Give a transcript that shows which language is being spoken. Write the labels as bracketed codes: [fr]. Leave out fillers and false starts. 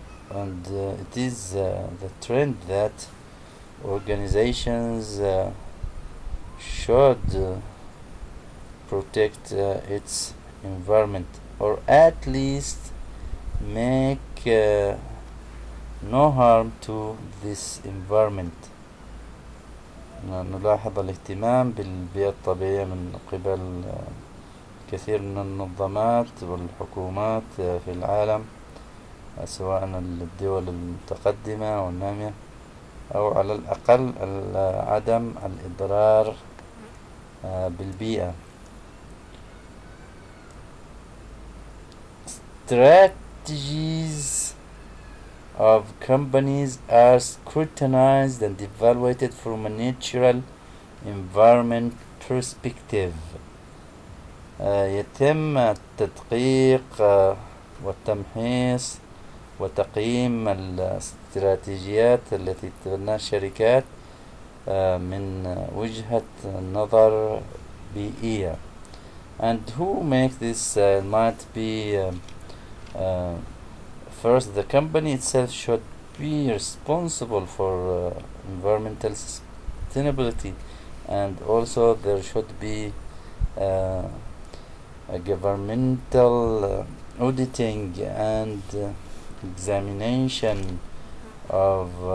[en] and it is the trend that organizations should protect its environment, or at least make no harm to this environment. [ar] نلاحظ الاهتمام بالبيئة الطبيعية من قبل كثير من المنظمات والحكومات في العالم، سواء الدول المتقدمة والنامية أو على الأقل عدم الإضرار بالبيئة. [en] Strategies of companies are scrutinized and evaluated from a natural environment perspective. [ar] يتم التدقيق والتمحيص وتقييم الاستراتيجيات التي تتبناها الشركات من وجهة نظر بيئية. [en] And who makes this might be first, the company itself should be responsible for environmental sustainability, and also there should be a governmental auditing and examination of